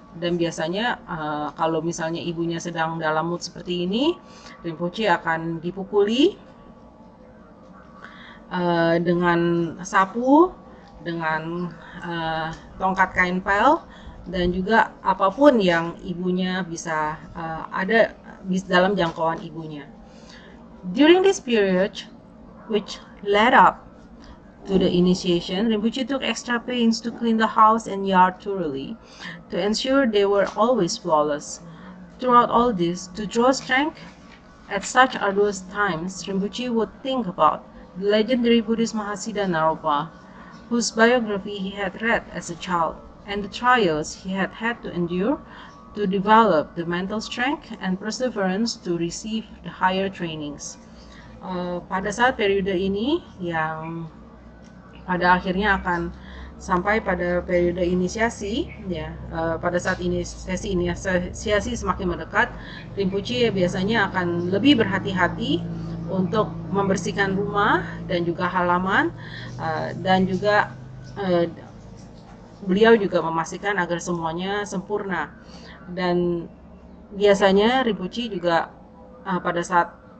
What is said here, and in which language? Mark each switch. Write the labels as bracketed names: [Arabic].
[Indonesian] Dan biasanya kalau misalnya ibunya sedang dalam mood seperti ini, Rinpoche akan dipukuli dengan sapu, dengan tongkat kain pel, dan juga apapun yang ibunya bisa ada dalam jangkauan ibunya. [English] During this period, which led up to the initiation, Rinpoche took extra pains to clean the house and yard thoroughly, to ensure they were always flawless. Throughout all this, to draw strength at such arduous times, Rinpoche would think about the legendary Buddhist Mahasiddha Naropa, whose biography he had read as a child, and the trials he had had to endure to develop the mental strength and perseverance to receive the higher trainings. [Indonesian] Pada saat periode ini yang pada akhirnya akan sampai pada periode inisiasi ya, pada saat inisiasi semakin mendekat, Rinpoche biasanya akan lebih berhati-hati untuk membersihkan rumah dan juga halaman, dan juga beliau juga memastikan agar semuanya sempurna. Dan biasanya Rinpoche juga pada saat